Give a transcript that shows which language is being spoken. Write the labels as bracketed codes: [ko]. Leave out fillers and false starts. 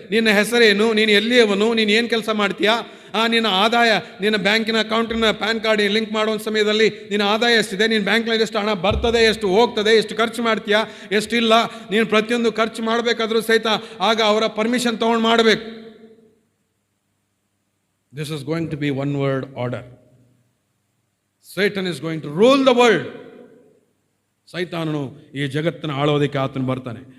[kn] ನಿನ್ನ ಹೆಸರೇನು, ನೀನು ಎಲ್ಲಿಯವನು, ನೀನು ಏನು ಕೆಲಸ ಮಾಡ್ತೀಯಾ, ನಿನ್ನ ಆದಾಯ, ನಿನ್ನ ಬ್ಯಾಂಕಿನ ಅಕೌಂಟಿನ ಪ್ಯಾನ್ ಕಾರ್ಡ್ ಲಿಂಕ್ ಮಾಡುವ ಸಮಯದಲ್ಲಿ ನಿನ್ನ ಆದಾಯ ಎಷ್ಟಿದೆ, ನಿನ್ನ ಬ್ಯಾಂಕ್ನಲ್ಲಿ ಎಷ್ಟು ಹಣ ಬರ್ತದೆ, ಎಷ್ಟು ಹೋಗ್ತದೆ, ಎಷ್ಟು ಖರ್ಚು ಮಾಡ್ತೀಯಾ, ಎಷ್ಟಿಲ್ಲ, ನೀನು ಪ್ರತಿಯೊಂದು ಖರ್ಚು ಮಾಡಬೇಕಾದ್ರೂ ಸಹಿತ ಆಗ ಅವರ ಪರ್ಮಿಷನ್ ತೊಗೊಂಡು ಮಾಡಬೇಕು. [en] This is going to be one word order. Satan is going to rule the world. [kn] ಸೈತಾನನು ಈ ಜಗತ್ತನ್ನು ಆಳೋದಕ್ಕೆ ಆತನು ಬರ್ತಾನೆ.